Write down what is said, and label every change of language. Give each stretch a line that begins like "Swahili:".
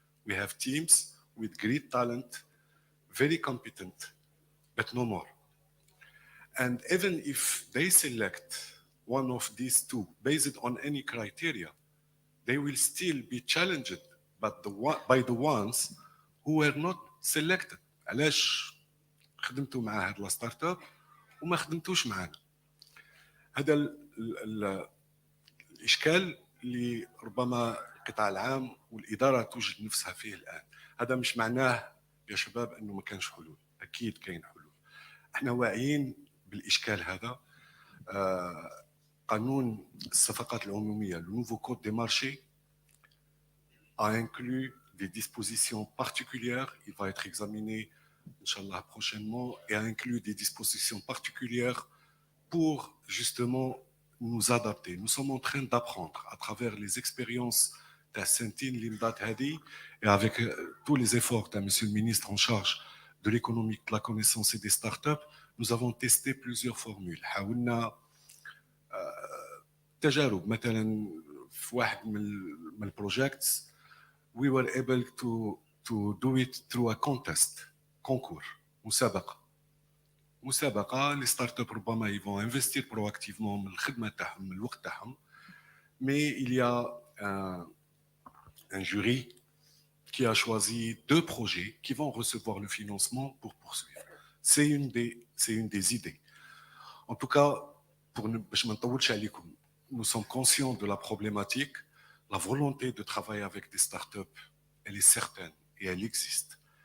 English: We have teams with great talent, very competent, but no more. And even if they select one of these 2 based on any criteria, they will still be challenged by the ones who were not selected.
Arabic: علاش خدمتوا مع هذا الستارت اب وما خدمتوش معنا؟ هذا الاشكال اللي ربما القطاع العام والاداره توجد نفسها فيه الان. هذا مش معناه يا شباب انه ما كانش حلول، اكيد كاين حلول. احنا واعيين بالاشكال هذا. قانون الصفقات العموميه،
French: le nouveau code des marchés, a inclus des dispositions particulières. Il va être examiné, Inch'Allah, prochainement, et a inclus des dispositions particulières pour justement nous adapter. Nous sommes en train d'apprendre à travers les expériences
Arabic: تاع السنتين اللي مضات هذه
French: et avec tous les efforts de monsieur le ministre en charge de l'économie, de la connaissance et des startups, nous avons testé plusieurs formules.
Arabic: حاولنا تجارب مثلا في واحد من البروجيكتس
English: we were able to do it through a contest,
French: concours,
Arabic: مسابقة
French: les startups
Arabic: ربما
French: ils vont investir proactivement
Arabic: من الخدمة تاعهم من الوقت تاعهم
French: mais il y a un jury qui a choisi 2 projets qui vont recevoir le financement pour poursuivre. C'est une des idées. En tout cas,
Arabic: باش ما نطولش عليكم,
French: nous sommes conscients de la problématique. La volonté de travailler avec des startups, elle est certaine et elle existe.